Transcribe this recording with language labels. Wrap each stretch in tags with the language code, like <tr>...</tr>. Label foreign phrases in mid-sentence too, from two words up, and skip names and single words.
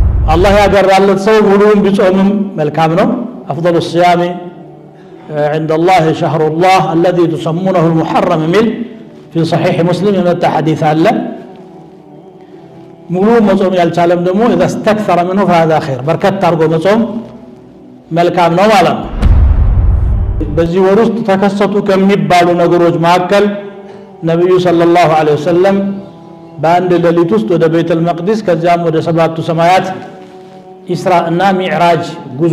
<ar>الله</ar> <am>ያገራለት ሰው ሙሉውን ቢጾምም መልካም ነው</am> <ar>أفضل الصيام عند الله شهر الله الذي تسمونه المحرم من في صحيح مسلم يمتى حديث الله</ar> <am>ሙሉ መጾም ያልቻለም ደግሞ</am> <ar>اذا استكثر منه فهذا خير</ar> <am>በርከት አድርጎ መጾም መልካም ነው ማለት ነው በዚህ ወር ውስጥ ተከሰቱ ከሚባሉ ነገሮች መካከል ነብዩ</am> <ar>صلى الله عليه</ar> <am>ወሰለም በአንድ ሌሊት ውስጥ ወደ ቤተል መቅደስ ከዚያም ወደ ሰባቱ ሰማያት ኢስራ እና ሚዕራጅ ጉዞ</am>